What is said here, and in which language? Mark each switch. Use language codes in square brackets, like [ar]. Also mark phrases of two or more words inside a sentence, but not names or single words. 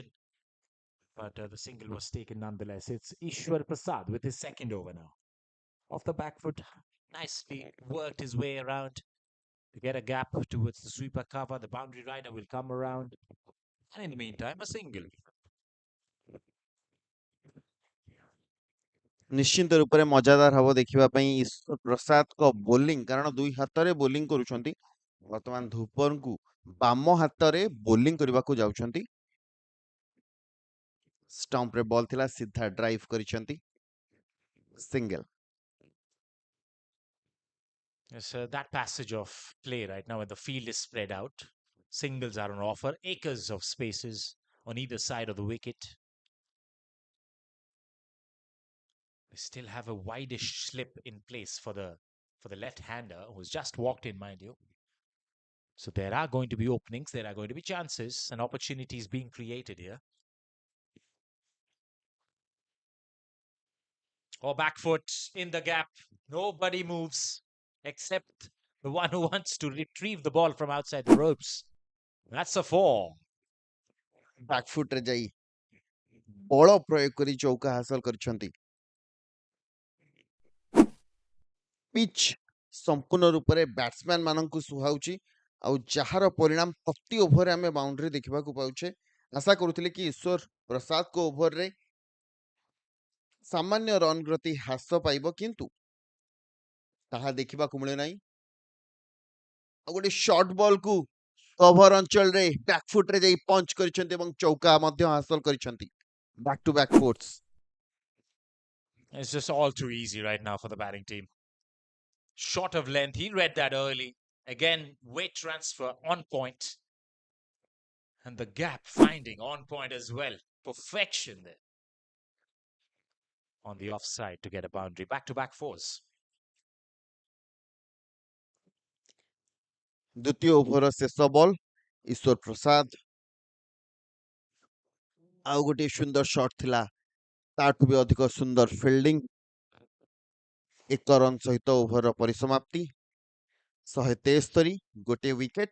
[en] But the single was taken nonetheless. It's Ishwar Prasad with his second over now. Off the back foot, nicely worked his way around to get a gap towards the sweeper cover. The boundary rider will come around. And in the meantime, a single. [or] ନିଶ୍ଚିନ୍ତ ରୂପରେ ମଜାଦାର ହବ ଦେଖିବା ପାଇଁ ଈଶ୍ୱର ପ୍ରସାଦଙ୍କ ବୋଲିଂ, କାରଣ ଦୁଇ ହାତରେ ବୋଲିଂ କରୁଛନ୍ତି। ବର୍ତ୍ତମାନ ଧୂପରଙ୍କୁ ବାମ ହାତରେ ବୋଲିଂ କରିବାକୁ ଯାଉଛନ୍ତି। ଷ୍ଟମ୍ପରେ ବଲ୍ ଥିଲା, ସିଧା ଡ୍ରାଇଭ୍ କରିଛନ୍ତି, ସିଙ୍ଗଲ। [en] Yes, that passage of play right now when the field is spread out. Singles are on offer. Acres of spaces on either side of the wicket. They still have a wideish slip in place for the left-hander who's just walked in, mind you. So there are going to be openings, there are going to be chances and opportunities being created here. Or back foot in the gap. Nobody moves except the one who wants to retrieve the ball from outside the ropes. That's a 4. back foot [or] ଯାଇ ବଳ ପ୍ରୟୋଗ କରି ଚୌକା ହାସଲ କରିଛନ୍ତି। ପିଚ୍ ସମ୍ପୂର୍ଣ୍ଣ ରୂପରେ ବ୍ୟାଟ୍ସମ୍ୟାନ୍ ମାନଙ୍କୁ ସୁହାଉଛି, ଆଉ ଯାହାର ପରିଣାମ ପ୍ରତି ଓଭରରେ ଆମେ ବାଉଣ୍ଡ୍ରି ଦେଖିବାକୁ ପାଉଛେ। ଆଶା କରୁଥିଲେ କି ଈଶ୍ୱର ପ୍ରସାଦଙ୍କ ଓଭରରେ ସାମାନ୍ୟ ରନ୍ ଗତି ହ୍ରାସ ପାଇବ, କିନ୍ତୁ ତାହା ଦେଖିବାକୁ ମିଳେ ନାହିଁ। ଆଉ ଗୋଟେ [en] short ball [or] କଭର ଅଞ୍ଚଳରେ [en] back foot [or] ଯାଇ ପଞ୍ଚ କରିଛନ୍ତି ଏବଂ ଚୌକା ମଧ୍ୟ ହାସଲ କରିଛନ୍ତି। [en] back to back fours. It's just all too easy right now for the batting team. Short of length, he read that early. Again, weight transfer on point. And the gap finding on point as well. Perfection there. On the offside to get a boundary. Back-to-back 4s. [or] ଦ୍ୱିତୀୟ ଓଭର ଶେଷ ବଲ୍, ଈଶ୍ୱର ପ୍ରସାଦ ଆଉ ଗୋଟିଏ ସୁନ୍ଦର ସଟ୍ ଥିଲା, ତାଠୁ ବି ଅଧିକ ସୁନ୍ଦର ଫିଲ୍ଡିଂ। 1 ରନ୍ ସହିତ ଓଭରର ପରିସମାପ୍ତି, 173, ଗୋଟିଏ ୱିକେଟ୍।